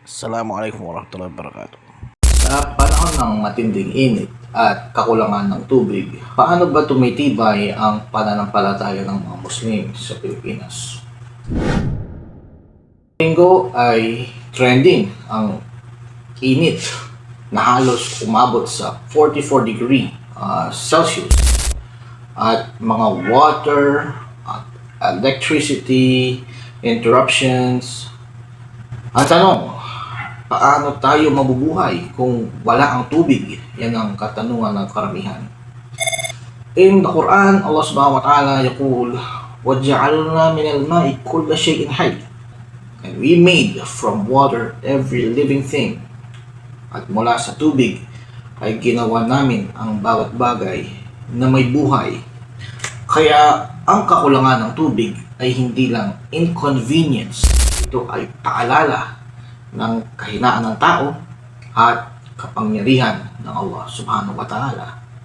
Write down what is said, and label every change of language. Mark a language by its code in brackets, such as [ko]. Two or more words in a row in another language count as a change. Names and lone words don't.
[ar] السلام عليكم ورحمة الله وبركاته. [tl] Sa panahon ng matinding init at kakulangan ng tubig, paano ba tumitibay ang pananampalataya ng mga Muslim sa Pilipinas? Linggo ay trending ang init na halos umabot sa 44 [en] degree Celsius [tl] at mga water at [en] electricity interruptions. [tl] Ang tanong, paano tayo mabubuhay kung wala ang tubig? Yan ang katanungan ng karamihan. [en] In the Quran, [ar] الله سبحانه وتعالى يقول, وَجَعَلْنَا مِنَ الْمَاءِ كُلَّ شَيْءٍ حَيٍّ. [en] And we made from water every living thing. [tl] At mula sa tubig ay ginawa namin ang bawat bagay na may buhay. Kaya ang kakulangan ng tubig ay hindi lang inconvenience. Ito ay paalala ng kahinaan ng tao at kapangyarihan ng Allah [ar] سبحانه وتعالى.